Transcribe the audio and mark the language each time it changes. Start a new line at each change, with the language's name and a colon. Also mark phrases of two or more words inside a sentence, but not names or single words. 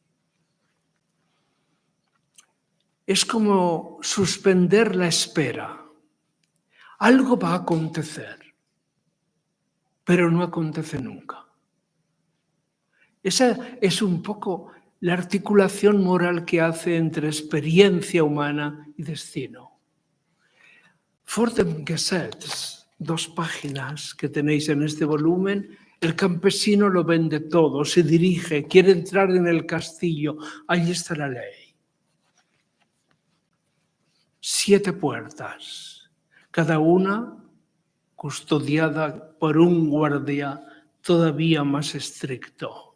Spanish: Es como suspender la espera. Algo va a acontecer, pero no acontece nunca. Esa es un poco la articulación moral que hace entre experiencia humana y destino. Vor dem Gesetz, 2 páginas que tenéis en este volumen, el campesino lo vende todo, se dirige, quiere entrar en el castillo, allí está la ley. 7 puertas, cada una custodiada por un guardia todavía más estricto.